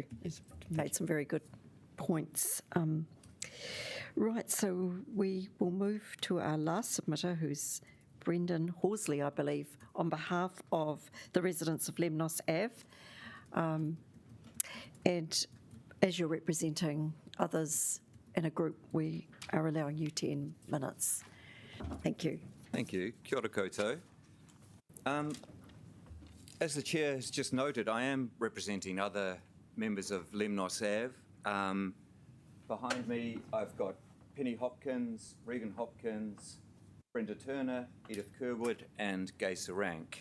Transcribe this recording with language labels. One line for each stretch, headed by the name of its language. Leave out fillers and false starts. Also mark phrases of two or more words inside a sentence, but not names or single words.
English: You've made some very good points. Right, so we will move to our last submitter, who's Brendan Horsley, I believe, on behalf of the residents of Lemnos Ave. And as you're representing others in a group, we are allowing you 10 minutes. Thank you. Thank you.
Māori: Kia ora koutou.
English: As the Chair has just noted, I am representing other members of Lemnos Ave. Behind me, I've got Penny Hopkins, Regan Hopkins, Brenda Turner, Edith Kerwood, and Gay Sarank.